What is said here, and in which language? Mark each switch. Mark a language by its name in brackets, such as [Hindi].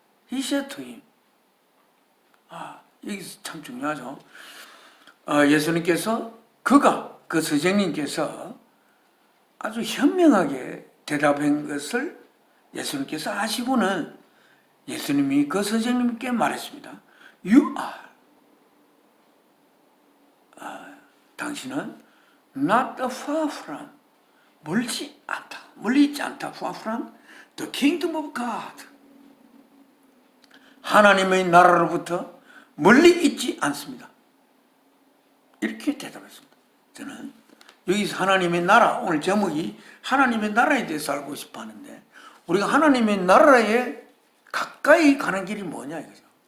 [English] He said to him. [Korean] 이게 참 중요하죠. 예수님께서 그 선생님께서 아주 현명하게 대답한 것을 예수님께서 아시고는 예수님이 그 선생님께 말했습니다. [English] You are. [Korean] 당신은 [English] not far from, [Korean] 멀지 않다, 멀리 있지 않다, [English] far from the kingdom of God. [Korean] 하나님의 나라로부터 멀리 있지 않습니다. 이렇게 대답했습니다. 저는 여기서 하나님의 나라, 오늘 제목이 하나님의 나라에 대해서 알고 싶어 하는데, 우리가 하나님의 나라에 가까이 가는 길이 뭐냐 이거죠.